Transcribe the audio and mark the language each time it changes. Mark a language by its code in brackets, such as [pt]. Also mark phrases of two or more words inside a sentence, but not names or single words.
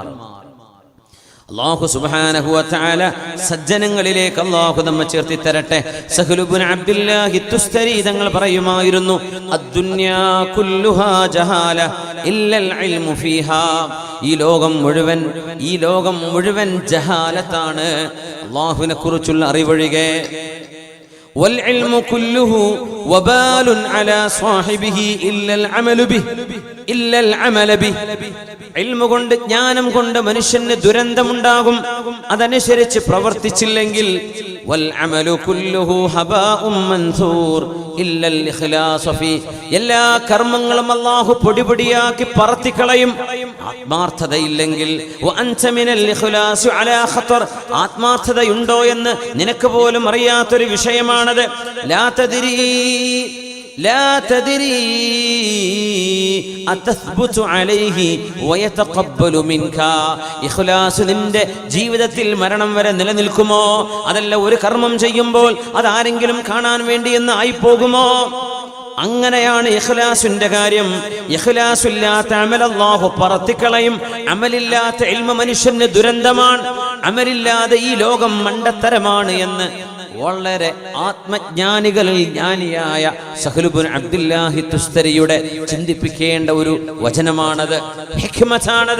[ar] الله سبحانه وتعالى [ml] സജ്ജനങ്ങളിലേക്ക് അല്ലാഹു നമ്മെ ചേർത്തി തരട്ടെ. സഹ്ലു ഇബ്നു അബ്ദുല്ലാഹി തുസ്തരി തങ്ങൾ പറയുമായിരുന്നു, [ar] الدنيا كلها جهالة إلا العلم فيها, [ml] ഈ ലോകം മുഴുവൻ ജഹാലത്താണ്, അല്ലാഹുവിനെ കുറിച്ചുള്ള അറിവൊഴികെ. [ar] والعلم كله وبال على صاحبه إلا العمل به. [ml] ഇൽമു കൊണ്ട്, ജ്ഞാനം കൊണ്ട് മനുഷ്യന് ദുരന്തമുണ്ടാകും, അതനുസരിച്ച് പ്രവർത്തിച്ചില്ലെങ്കിൽ. [ar] والعمل كله هباء منثور إلا الإخلاص في, [ml] എല്ലാ കർമ്മങ്ങളും അല്ലാഹു പൊടിപൊടിയാക്കി പറത്തിക്കളയും ആത്മാർത്ഥതയില്ലെങ്കിൽ. [ar] وأنت من الإخلاص على خطر, [ml] ആത്മാർത്ഥതയുണ്ടോ എന്ന് നിനക്ക് പോലും അറിയാത്തൊരു വിഷയമാണത്. [ar] لا تدري أتثبت عليه ويتقبل منك. [ml] ഇഖ്ലാസ് നിന്റെ ജീവിതത്തിൽ മരണം വരെ നിലനിൽക്കുമോ? അതല്ല ഒരു കർമ്മം ചെയ്യുമ്പോൾ അതാരെങ്കിലും കാണാൻ വേണ്ടി എന്ന് ആയിപ്പോകുമോ? അങ്ങനെയാണ് ഇഖ്ലാസിന്റെ കാര്യം. ഇഖ്ലാസില്ലാത്ത അമൽ അല്ലാഹു പറത്തിക്കളയും. അമലില്ലാത്ത ഇൽമ മനുഷ്യന് ദുരന്തമാണ്. അമലില്ലാതെ ഈ ലോകം മണ്ടത്തരമാണ് എന്ന് വളരെ ആത്മജ്ഞാനികളിൽ ജ്ഞാനിയായ സഹ്ലു ഇബ്നു അബ്ദുല്ലാഹി തുസ്തരിയുടെ ചിന്തിപ്പിക്കേണ്ട ഒരു വചനമാണത്, ഹിക്മത്താണത്.